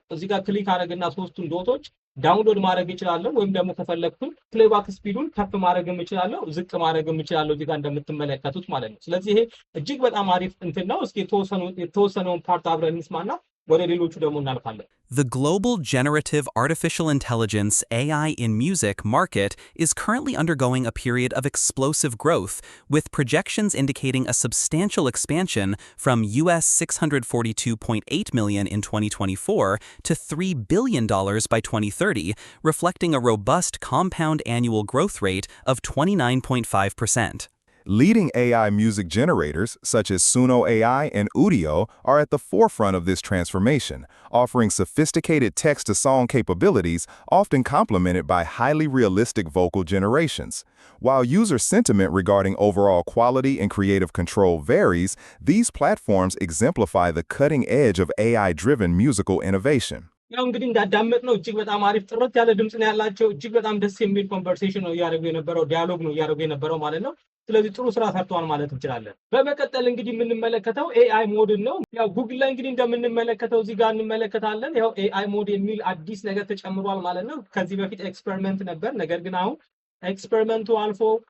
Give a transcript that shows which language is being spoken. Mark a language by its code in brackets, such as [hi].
[am] እዚህ ጋር ክሊክ አደርግና ሶስቱን ዶቶች ዳውንሎድ ማድረግ እችላለሁ። ወይም ደግሞ ከፈለኩኝ ፕሌይባክ ስፒዱን ከፍ ማድረግም እችላለሁ፣ ዝቅ ማድረግም እችላለሁ እዚህ ጋር እንደምትመለከቱት ማለት ነው። ስለዚህ ይሄ እጅግ በጣም አሪፍ እንትን ነው። እስኪ የተወሰነውን ፓርት አብረን እንስማና ወደ ሌሎቹ ደግሞ እናልፋለን። [en] The global generative artificial intelligence AI in music market is currently undergoing a period of explosive growth, with projections indicating a substantial expansion from US $642.8 million in 2024 to $3 billion by 2030, reflecting a robust compound annual growth rate of 29.5%. Leading AI music generators, such as Suno AI and Udio, are at the forefront of this transformation, offering sophisticated text-to-song capabilities often complemented by highly realistic vocal generations. While user sentiment regarding overall quality and creative control varies, these platforms exemplify the cutting edge of AI-driven musical innovation. [am] ያው እንግዲህ እንዳዳመጥነው እጅግ በጣም አሪፍ ጥርት ያለ ድምጽ ነው ያላቸው። እጅግ በጣም ደስ የሚል ኮንቨርሴሽን ነው እያደረጉ የነበረው፣ ዲያሎግ ነው እያደረጉ የነበረው ማለት ነው። ስለዚህ ጥሩ ስራ ሰርተዋል ማለት እንችላለን። በመቀጠል እንግዲህ የምንመለከተው ኤአይ ሞድን ነው። ያው ጉግል ላይ እንግዲህ እንደምንመለከተው እዚህ ጋር እንመለከታለን። ያው ኤአይ ሞድ የሚል አዲስ ነገር ተጨምሯል ማለት ነው። ከዚህ በፊት ኤክስፐሪመንት ነበር፣ ነገር ግን አሁን ኤክስፐሪመንቱ አልፎ